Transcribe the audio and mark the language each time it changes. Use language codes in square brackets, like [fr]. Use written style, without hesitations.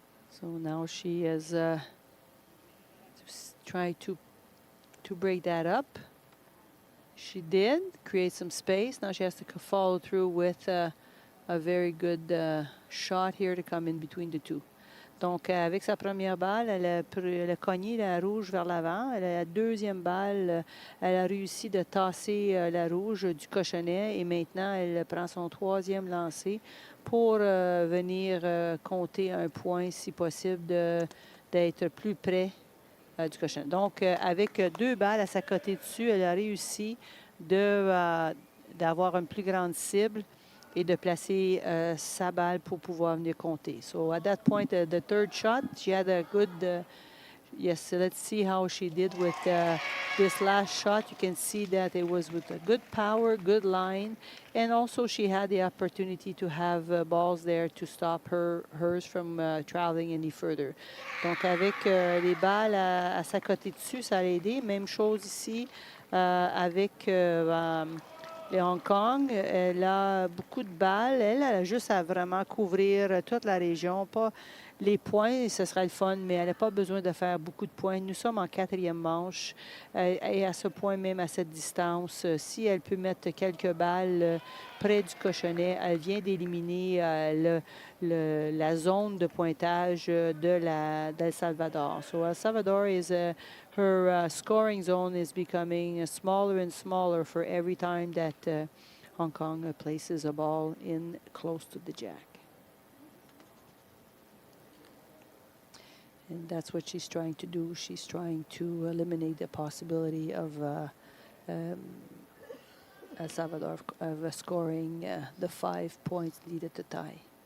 [en] So now she has tried to break that up. She did create some space. Now she has to follow through with a very good shot here to come in between the two. [fr] Donc, avec sa première balle, elle a cogné la rouge vers l'avant. La deuxième balle, elle a réussi de tasser la rouge du cochonnet. Et maintenant, elle prend son troisième lancer pour venir compter un point, si possible, d'être plus près du cochonnet. Donc, avec deux balles à sa côté dessus, elle a réussi d'avoir une plus grande cible et de placer sa balle pour pouvoir venir compter. [en] So at that point, the third shot, she had a good, yes, let's see how she did with this last shot. You can see that it was with a good power, good line, and also she had the opportunity to have balls there to stop hers from traveling any further. [fr] Donc avec les balles à sa côté dessus, ça a aidé. Même chose ici avec... Et Hong Kong, elle a beaucoup de balles. Elle a juste à vraiment couvrir toute la région. Pas les points, ce serait le fun, mais elle n'a pas besoin de faire beaucoup de points. Nous sommes en quatrième manche. Et à ce point, même à cette distance, si elle peut mettre quelques balles près du cochonnet, elle vient d'éliminer la zone de pointage d'El Salvador. [en] So El Salvador is her scoring zone is becoming smaller and smaller for every time that Hong Kong places a ball in close to the jack. And that's what she's trying to do. She's trying to eliminate the possibility of El Salvador of scoring the 5 points needed to tie.